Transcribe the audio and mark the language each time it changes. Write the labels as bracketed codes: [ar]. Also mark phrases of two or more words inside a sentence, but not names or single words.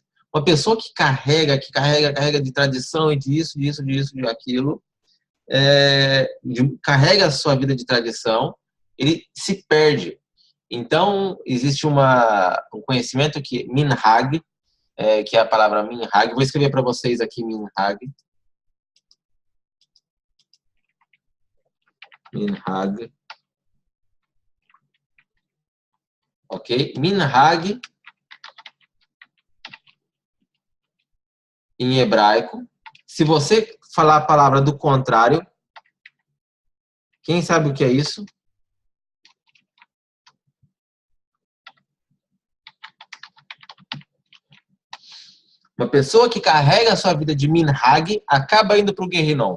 [pt] Uma pessoa que carrega de tradição e disso, de aquilo, carrega a sua vida de tradição, ele se perde. Então, existe um conhecimento que minhag, que é a palavra minhag. Vou escrever para vocês aqui minhag. Minhag. Ok? Minhag, em hebraico. Se você falar a palavra do contrário, quem sabe o que é isso? Uma pessoa que carrega a sua vida de minhag acaba indo para o Gehinom.